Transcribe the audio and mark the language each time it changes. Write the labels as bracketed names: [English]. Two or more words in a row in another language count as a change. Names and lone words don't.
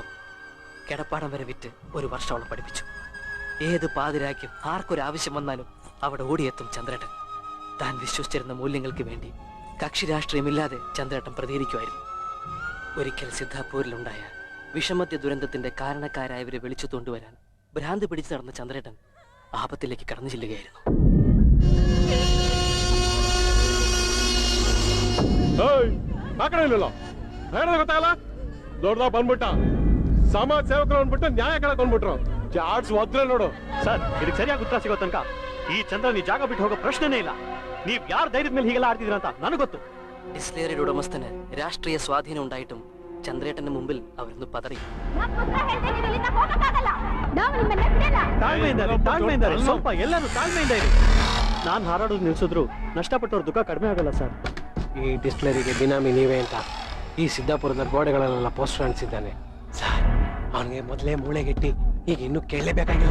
[Malayalam] കിടപ്പാടം വരെ വിറ്റ് ഒരു വർഷം അവളെ പഠിപ്പിച്ചു. ഏത് പാതിരാക്കും ആർക്കൊരാവശ്യം വന്നാലും അവിടെ ഓടിയെത്തും ചന്ദ്രേട്ടൻ. താൻ വിശ്വസിച്ചിരുന്ന മൂല്യങ്ങൾക്ക് വേണ്ടി കക്ഷി രാഷ്ട്രീയമില്ലാതെ ചന്ദ്രേട്ടൻ പ്രതികരിക്കുമായിരുന്നു. ഒരിക്കൽ സിദ്ധാപൂരിലുണ്ടായ വിഷമദ്യ ദുരന്തത്തിന്റെ കാരണക്കാരായവരെ വിളിച്ചു കൊണ്ടുവരാൻ ഭ്രാന്ത് പിടിച്ചു നടന്ന ചന്ദ്രേട്ടൻ ആപത്തിലേക്ക് കടന്നു ചെല്ലുകയായിരുന്നു. [Kannada] ಬಂದ್ಬಿಟ್ಟ ಸಮಾಜ ಸೇವಕರು ಅಂದ್ಬಿಟ್ಟು ನ್ಯಾಯ ಕೇಳಕ್ ಬಂದ್ಬಿಟ್ರು. ಚಾರ್ಜ್ ಒದ್ರೆ ನೋಡು ಸರ್, ಇದಕ್ಕೆ ಸರಿಯಾಗಿ ಉತ್ತರ ಸಿಗೋ ತನಕ ಈ ಚಂದ್ರ ನೀ ಜಾಗ ಬಿಟ್ಟು ಹೋಗೋ ಪ್ರಶ್ನೆನೇ ಇಲ್ಲ. ನೀವ್ ಯಾರ ಧೈರ್ಯದ ಮೇಲೆ ಹೀಗೆಲ್ಲ ಆಡ್ತಿದ್ರ ಅಂತ ನನಗೆ ಗೊತ್ತು. [Malayalam] ഡിസ്ലേറിയുടെ ഉടമസ്ഥന് രാഷ്ട്രീയ സ്വാധീനം ഉണ്ടായിട്ടും ചന്ദ്രേട്ടന്റെ മുമ്പിൽ അവരൊന്ന് പതറി. [Kannada] ತಾಳ್ಮೆಯಿಂದ ಸ್ವಲ್ಪ ಎಲ್ಲಾನು ತಾಳ್ಮೆಯಿಂದ ಇರಿ. ನಾನ್ ಹಾರಾಡೋದು ನಿಲ್ಸಿದ್ರು ನಷ್ಟಪಟ್ಟವ್ರ ದುಃಖ ಕಡಿಮೆ ಆಗಲ್ಲ ಸರ್. ಈ ಡಿಸ್ಟಿಲರಿಗೆ ಬಿನಾಮಿ ನೀವೇ ಅಂತ ಈ ಸಿದ್ದಾಪುರದ ಗೋಡೆಗಳಲ್ಲೆಲ್ಲ ಪೋಸ್ಟರ್ ಅಂಟಿಸಿದ್ದಾನೆ ಸರ್. ಅವನಿಗೆ ಮೊದಲೇ ಮೂಳೆಗೆಟ್ಟಿ ಈಗ ಇನ್ನೂ ಕೇಳಲೇಬೇಕಾಗಿಲ್ಲ.